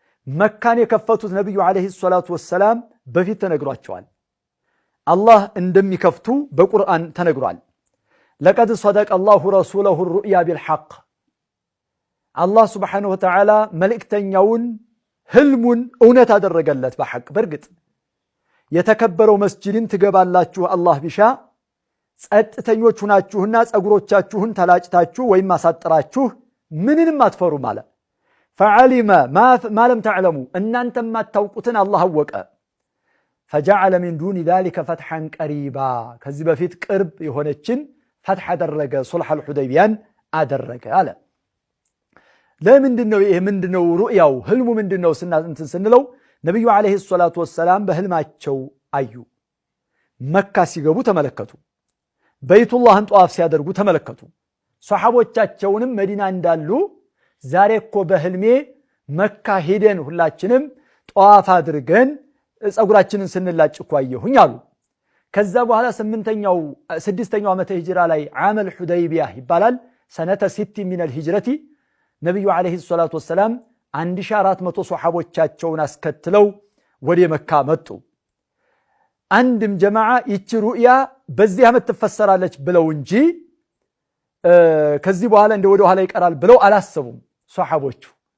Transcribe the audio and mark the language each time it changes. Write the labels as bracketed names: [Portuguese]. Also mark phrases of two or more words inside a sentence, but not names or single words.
[Amharic] መካን የከፈቱት ነብዩ [Arabic] عليه الصلاة والسلام [Amharic] በፊት ተነግሯቸዋል አላህ እንደሚከፍቱ በቁርአን ተነግሯል [Arabic] لقد صدق الله رسوله الرؤيا بالحق الله سبحانه وتعالى [Amharic] መልእክተኛውን ህልሙን እውነት አደረገለት በሐቅ በርግጥ የተከበረው መስጂድን ትገባላችሁ አላህ ቢሻ ጸጥተኞች ሁናችሁና ጸጉሮቻችሁን ተላጭታችሁ ወይም ማሳጠራችሁ ምንንም አትፈሩ ማለት [Arabic] فعلم ما لم تعلموا [Amharic] እናንተም ማታውቁትን አላህ አወቀ [Arabic] فجعل من دون ذلك فتحا قريبا [Amharic] ከዚህ በፊት ቅርብ የሆነችን فتح አደረገ [Arabic] صلح الحديبية [Amharic] አደረገ አለ ለምንድነው ይሄ ምንድነው ሩእያው ህልሙ ምንድነው ስንለው ነብዩ [Arabic] عليه الصلاة والسلام [Amharic] በህልማቸው አዩ መካ ሲገቡ ተመለከቱ በይቱላህን ጧፍ ሲያደርጉ ተመለከቱ ሷሐቦቻቸውንም መዲና እንዳሉ ዛሬ እኮ በህልሜ መካ ሄደን ሁላችንም ጧፍ አድርገን ጸጉራችንን ስንላጭ እኮ አየሁኝ አሉ ከዛ በኋላ 6ኛው ዓመተ ሂጅራ ላይ [Arabic] عام الحديبية [Amharic] ይባላል [Arabic] سنة 6 من الهجرة [Amharic] ነብዩ [Arabic] عليه الصلاة والسلام [Amharic] 1400 ሷሐቦቻቸውን አስከትለው ወደ መካ መጡ አንድም ጀማዓ ይቺ ሩእያ በዚህ ዓመት ተፈሰራለች ብለው እንጂ ከዚህ በኋላ እንደ ወደ ኋላ ይቀራል ብለው አላሰቡም ሷሐቦቹ